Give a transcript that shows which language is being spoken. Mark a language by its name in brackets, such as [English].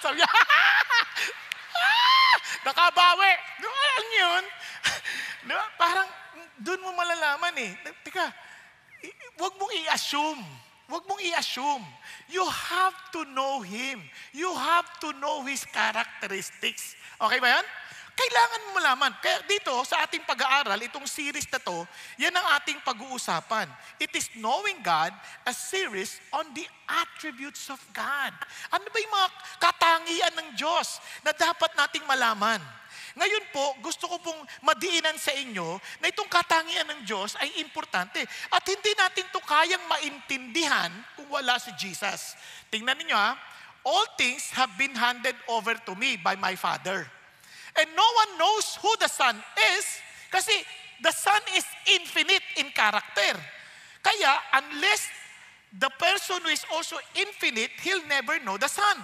[Filipino] Sabi niya, nakabawi. Alam niyo yun? Parang doon mo malalaman eh. Teka, wag mong i-assume. Wag mong i-assume. [English] You have to know Him. You have to know His characteristics. [Filipino] Okay ba yan? Kailangan mo malaman. Kaya dito, sa ating pag-aaral, itong series na to, yan ang ating pag-uusapan. [English] It is Knowing God, a series on the attributes of God. [Filipino] Ano ba yung mga katangian ng Diyos na dapat nating malaman? Ngayon po, gusto ko pong madiinan sa inyo na itong katangian ng Diyos ay importante. At hindi natin to kayang maintindihan kung wala si Jesus. Tingnan niyo ha, [English] all things have been handed over to me by my Father. And no one knows who the Son is kasi the Son is infinite in character. Kaya unless the person who is also infinite, he'll never know the Son.